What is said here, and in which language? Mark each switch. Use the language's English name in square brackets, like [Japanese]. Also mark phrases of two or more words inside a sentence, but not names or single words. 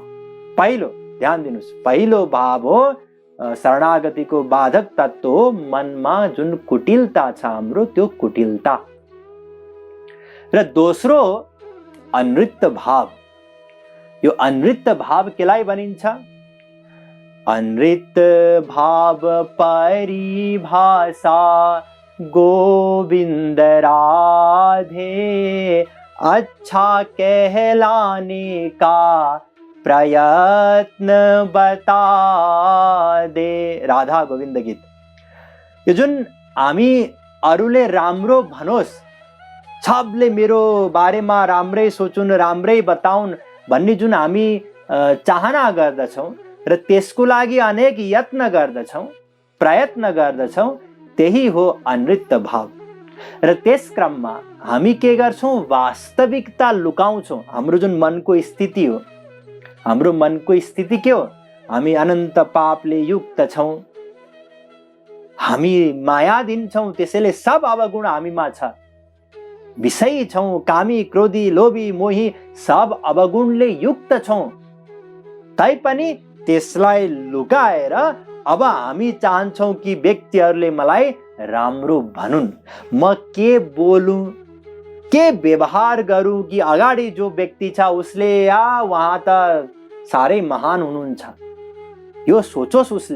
[Nepali] पहिलो ध्यान दिनुस्, पहिलो भाव हो शरणागतिको बाधक तत्व हो मनमा जुन कुटिलता छ हाम्रो, त्यो कुटिलता र दोस्रो अनृत भाव। यो अनृत भाव केलाई भनिन्छ? [Hindi] अनृत भाव परिभाषा गोविंद राधे, अच्छा कहलाने का प्रयत्न बता दे। [Nepali] राधा गोविंद गीत। यो जुन हामी अरूले राम्रो भनोस्, सबले मेरो बारेमा राम्रै सोचुन्, राम्रै बताउन् भन्ने जुन हामी चाहना गर्दछौँ र त्यसको लागि अनेक यत्न गर्दछौँ, प्रयत्न गर्दछौँ, त्यही हो अनृत भाव। र त्यस क्रममा हामी के गर्छौँ? वास्तविकता लुकाउँछौँ। हाम्रो जुन मनको स्थिति हो, हाम्रो मनको स्थिति के हो? हामी अनन्त पापले युक्त छौँ, हामी माया दिन्छौँ, त्यसैले सब अवगुण हामीमा छ। विषयी छौँ, कामी, क्रोधी, लोभी, मोही, सब अवगुणले युक्त छौँ। तैपनि त्यसलाई लुकाएर अब हामी चाहन्छौँ कि व्यक्तिहरूले मलाई राम्रो भनुन्, म के बोलूं, के व्यवहार गरौँ कि अगाडि जो व्यक्ति छ उसले उहाँ त साह्रै महान हुनुहुन्छ, यो सोचोस् उसले।